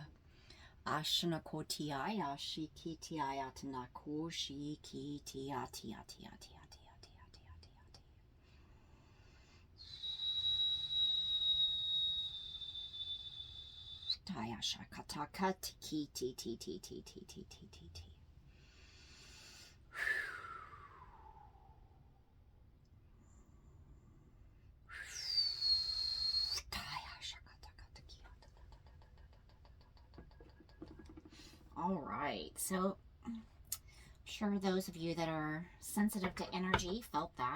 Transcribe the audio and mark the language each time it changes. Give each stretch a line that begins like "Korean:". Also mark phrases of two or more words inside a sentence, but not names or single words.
English: Ashanakoti Aya Shikiti Ayatana Ko Shikiti Ati Ati Ati Ati Ati Ati Ati Ati. Taya Shakataka Tiki Ti Ti Ti Ti Ti Ti Ti Ti Ti. All right, so I'm sure those of you that are sensitive to energy felt that.